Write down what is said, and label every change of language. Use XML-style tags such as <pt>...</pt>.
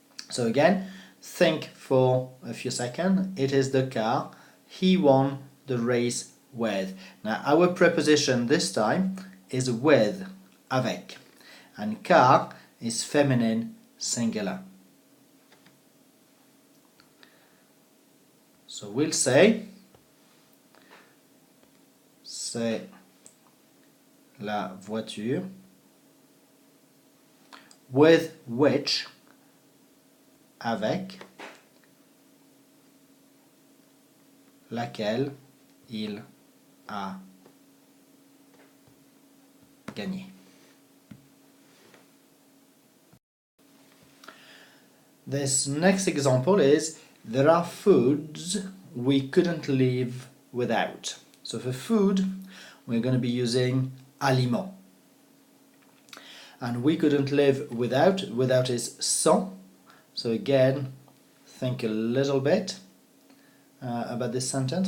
<en>So again, think for a few seconds. It is the car he won the race with. Now our preposition this time is with, avec. And car is feminine singular. So we'll say,</en> <fr>c'est la voiture</fr> <en>with which,</en> <fr>avec, laquelle il a gagné.</fr> <en>This next example is, there are foods we couldn't live without. So for food, we're going to be using aliment. And we couldn't live without is sans. So again, think a little bit about this sentence.</en>